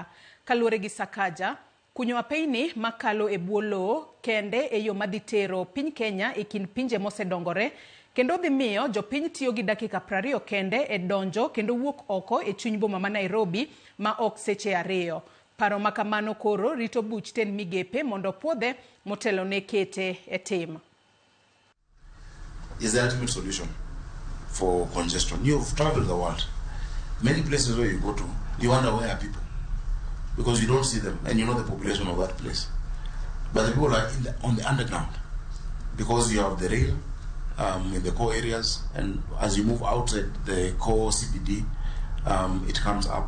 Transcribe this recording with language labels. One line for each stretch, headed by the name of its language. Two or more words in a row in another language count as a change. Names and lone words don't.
Luo (Kenya and Tanzania): Kaluwore gi Sakaja, kunyo apeyni makalo e bwo lowo kende e yo madhi tero piny Kenya e kind pinje mosedongore, kendo dhi miyo jopiny tiyo gi dakika 20 kende e donjo kendo wuok oko e chuny boma ma Nairobi ma ok seche 2. Paro makamano koro rito buch ten migepe mondo puodhe motelo ne kete e tim.
English: Is the ultimate solution for congestion. You've traveled the world. Many places where you go to, you wonder where are people, because you don't see them and you know the population of that place. But the people are on the underground, because you have the rail in the core areas, and as you move outside the core CBD, it comes up.